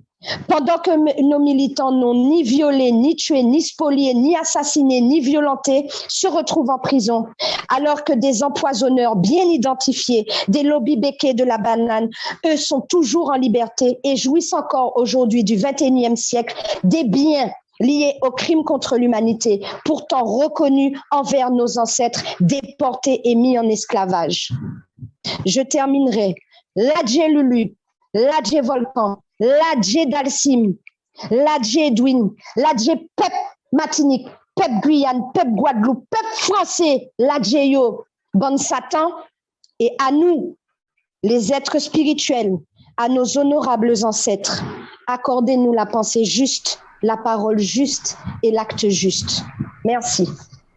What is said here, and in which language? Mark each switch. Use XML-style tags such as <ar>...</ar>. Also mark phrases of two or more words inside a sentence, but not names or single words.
<fr>Pendant que nos militants n'ont ni violé, ni tué, ni spolié, ni assassiné, ni violenté, se retrouvent en prison, alors que des empoisonneurs bien identifiés, des lobbies béquets de la banane, eux sont toujours en liberté et jouissent encore aujourd'hui du 21e siècle des biens liés aux crimes contre l'humanité, pourtant reconnus envers nos ancêtres déportés et mis en esclavage. Je terminerai. Ladje Lulu, Ladje Volcan, Ladje Dalsim, Ladje Edwin, Ladje Pep Martinique, Pep Guyane, Pep Guadeloupe, Pep Français, Ladje Yo, Bon Satan, et à nous, les êtres spirituels, à nos honorables ancêtres, accordez-nous la pensée juste, la parole juste et l'acte juste. Merci.</fr>